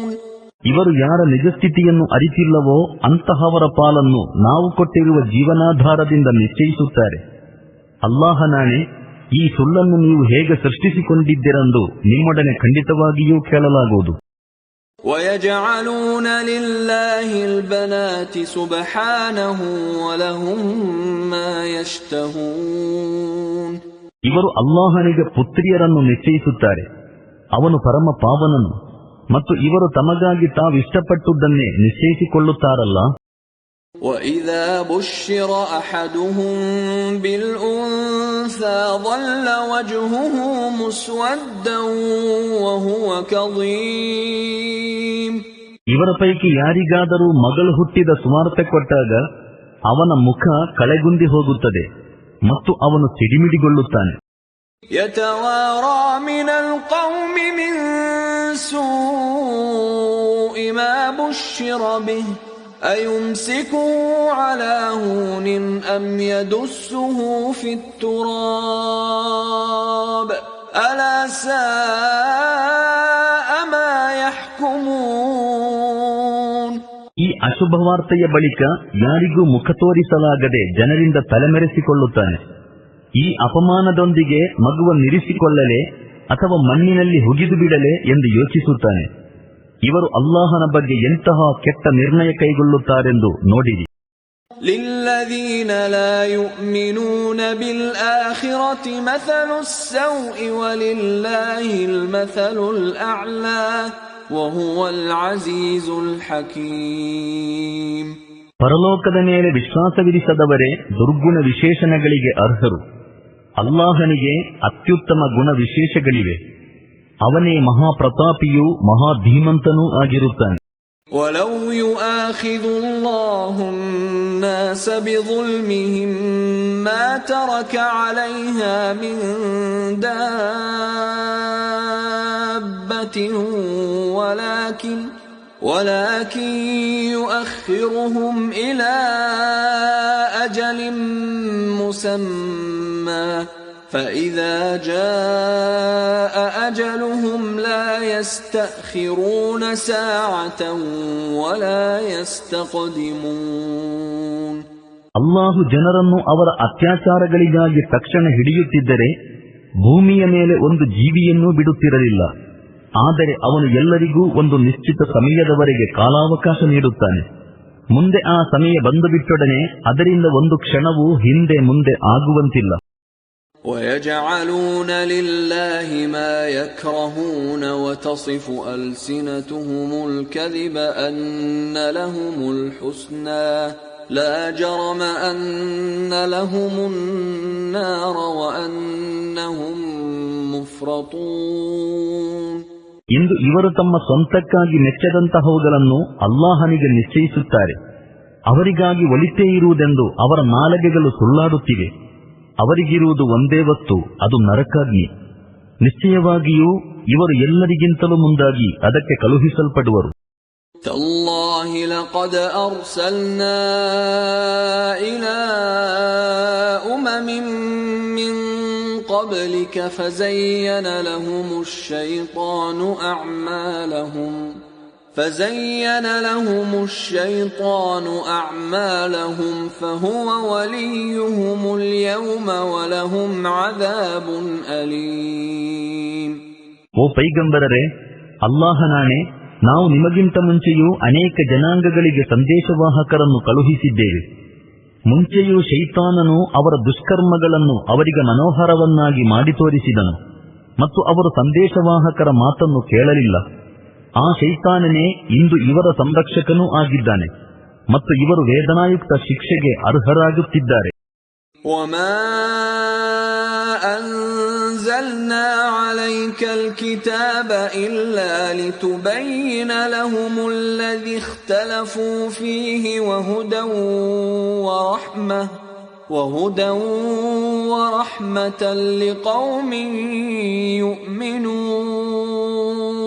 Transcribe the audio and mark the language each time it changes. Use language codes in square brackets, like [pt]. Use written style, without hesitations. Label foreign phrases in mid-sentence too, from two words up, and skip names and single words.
[kn] ಇವರು ಯಾರ ನಿಜಸ್ಥಿತಿಯನ್ನು ಅರಿತಿಲ್ಲವೋ ಅಂತಹವರ ಪಾಲನ್ನು ನಾವು ಕೊಟ್ಟಿರುವ ಜೀವನಾಧಾರದಿಂದ ನಿಶ್ಚಯಿಸುತ್ತಾರೆ. ಅಲ್ಲಾಹನಾಣೆ, ಈ ಸುಳ್ಳನ್ನು ನೀವು ಹೇಗೆ ಸೃಷ್ಟಿಸಿಕೊಂಡಿದ್ದೀರೆಂದು ನಿಮ್ಮೊಡನೆ ಖಂಡಿತವಾಗಿಯೂ ಕೇಳಲಾಗುವುದು. [ar] وَيَجْعَلُونَ لِلَّهِ الْبَنَاتِ سُبْحَانَهُ وَلَهُم مَّا يَشْتَهُونَ. [kn] ಇವರು ಅಲ್ಲಾಹನಿಗೆ ಪುತ್ರಿಯರನ್ನು ನಿಶ್ಚಯಿಸುತ್ತಾರೆ. ಅವನು ಪರಮ ಪಾವನನು ಮತ್ತು ಇವರು ತಮಗಾಗಿ ತಾವಿಷ್ಟಪಟ್ಟುದನ್ನೇ ನಿಶ್ಚಯಿಸಿಕೊಳ್ಳುತ್ತಾರಲ್ಲ. [ar] وَإِذَا بُشِّرَ أَحَدُهُم بِالْأُنثَىٰ ظَلَّ وَجْهُهُ مُسْوَدًّا وَهُوَ كَظِيمٌ. [kn] ಇವರ ಪೈಕಿ ಯಾರಿಗಾದರೂ ಮಗಳು ಹುಟ್ಟಿದ ಸುವಾರ್ತೆ ಕೊಟ್ಟಾಗ ಅವನ ಮುಖ ಕಳೆಗುಂದಿ ಹೋಗುತ್ತದೆ ಮತ್ತು ಅವನು ಸಿಡಿಮಿಡಿಗೊಳ್ಳುತ್ತಾನೆ. [ar] يتوارى من القوم من سوء ما بشر به أيمسكه على هون أم يدسه في التراب ألا ساء ما يحكمون. [kn] ಈ ಅಶುಭವಾರ್ತೆಯ ಬಳಿಕ ಯಾರಿಗೂ ಮುಖ ತೋರಿಸಲಾಗದೆ ಜನರಿಂದ ತಲೆಮೆರೆಸಿಕೊಳ್ಳುತ್ತಾನೆ. ಈ ಅಪಮಾನದೊಂದಿಗೆ ಮಗುವನ್ನಿರಿಸಿಕೊಳ್ಳಲೆ ಅಥವಾ ಮಣ್ಣಿನಲ್ಲಿ ಹುಗಿದು ಬಿಡಲೆ ಎಂದು ಯೋಚಿಸುತ್ತಾನೆ. ಇವರು ಅಲ್ಲಾಹನ ಬಗ್ಗೆ ಎಂತಹ ಕೆಟ್ಟ ನಿರ್ಣಯ ಕೈಗೊಳ್ಳುತ್ತಾರೆಂದು ನೋಡಿರಿ. [ar] للذين لا يؤمنون بالآخرة مثل السوء ولله المثل الأعلى وهو العزيز الحكيم. [kn] ಪರಲೋಕದ ಮೇಲೆ ವಿಶ್ವಾಸವಿರಿಸದವರೇ ದುರ್ಗುಣ ವಿಶೇಷಣಗಳಿಗೆ ಅರ್ಹರು. ಅಲ್ಲಾಹನಿಗೆ ಅತ್ಯುತ್ತಮ ಗುಣ ವಿಶೇಷಗಳಿವೆ. ಅವನೇ ಮಹಾಪ್ರತಾಪಿಯೂ ಮಹಾಧೀಮಂತನೂ ಆಗಿರುತ್ತಾನೆ. [ar] وَلَوْ يُؤَاخِذُ اللَّهُ النَّاسَ بِظُلْمِهِمْ مَا تَرَكَ عَلَيْهَا مِنْ دَابَّةٍ ولكن يؤخرهم إلى أجل مسمى فإذا جاء أجلهم لا يستأخرون ساعة ولا يستقدمون. [kn] ಅಲ್ಲಾಹು ಜನರನ್ನು ಅವರ ಅತ್ಯಾಚಾರಗಳಿಗಾಗಿ ತಕ್ಷಣ ಹಿಡಿಯುತ್ತಿದ್ದರೆ ಭೂಮಿಯ ಮೇಲೆ ಒಂದು ಜೀವಿಯನ್ನೂ ಬಿಡುತ್ತಿರಲಿಲ್ಲ. ಆದರೆ ಅವನು ಎಲ್ಲರಿಗೂ ಒಂದು ನಿಶ್ಚಿತ ಸಮಯದವರೆಗೆ ಕಾಲಾವಕಾಶ ನೀಡುತ್ತಾನೆ. ಮುಂದೆ ಆ ಸಮಯ ಬಂದು ಬಿಟ್ಟೊಡನೆ ಅದರಿಂದ ಒಂದು ಕ್ಷಣವೂ ಹಿಂದೆ ಮುಂದೆ ಆಗುವಂತಿಲ್ಲ. [ar] وَيَجْعَلُونَ لِلَّهِ مَا يَكْرَهُونَ وَتَصِفُ أَلْسِنَتُهُمُ الْكَذِبَ أَنَّ لَهُمُ الْحُسْنَى لَا جَرَمَ أَنَّ لَهُمُ النَّارَ وَأَنَّهُمْ مُفْرَطُونَ. [kn] ಇಂದು ಇವರು ತಮ್ಮ ಸ್ವಂತಕ್ಕಾಗಿ ಮೆಚ್ಚದಂತಹವುಗಳನ್ನು ಅಲ್ಲಾಹನಿಗೆ ನಿಶ್ಚಯಿಸುತ್ತಾರೆ. ಅವರಿಗಾಗಿ ಒಲಿತೇ ಇರುವುದೆಂದು ಅವರ ನಾಲಿಗೆಗಳು ಸುಳ್ಳಾಡುತ್ತಿವೆ. ಅವರಿಗಿರುವುದು ಒಂದೇ ವಸ್ತು, ಅದು ನರಕಾಗ್ನಿ. ನಿಶ್ಚಯವಾಗಿಯೂ ಇವರು ಎಲ್ಲರಿಗಿಂತಲೂ ಮುಂದಾಗಿ ಅದಕ್ಕೆ ಕಳುಹಿಸಲ್ಪಡುವರು. [ar] تالله لقد أرسلنا إلى أمم من قبلك فزين لهم الشيطان أعمالهم فهو وليهم اليوم ولهم عذاب أليم. [kn] ಓ ಪೈಗಂಬರರೇ, ಅಲ್ಲಾಹನಾಣೆ, ನಾವು ನಿಮಗಿಂತ ಮುಂಚೆಯೂ ಅನೇಕ ಜನಾಂಗಗಳಿಗೆ ಸಂದೇಶವಾಹಕರನ್ನು ಕಳುಹಿಸಿದ್ದೇವೆ. ಮುಂಚೆಯೂ ಶೈತಾನನು ಅವರ ದುಷ್ಕರ್ಮಗಳನ್ನು ಅವರಿಗೆ ಮನೋಹರವನ್ನಾಗಿ ಮಾಡಿ ತೋರಿಸಿದನು ಮತ್ತು ಅವರು ಸಂದೇಶವಾಹಕರ ಮಾತನ್ನು ಕೇಳಲಿಲ್ಲ. ಆ ಶೈತಾನನೇ ಇಂದು ಇವರ ಸಂರಕ್ಷಕನೂ ಆಗಿದ್ದಾನೆ ಮತ್ತು ಇವರು ವೇದನಾಯುಕ್ತ ಶಿಕ್ಷೆಗೆ ಅರ್ಹರಾಗುತ್ತಿದ್ದಾರೆ. [ar] وَمَا أَنزَلْنَا عَلَيْكَ الْكِتَابَ إِلَّا لِتُبَيِّنَ لَهُمُ الَّذِي اخْتَلَفُوا فِيهِ وَهُدًى وَرَحْمَةً لِقَوْمٍ يُؤْمِنُونَ.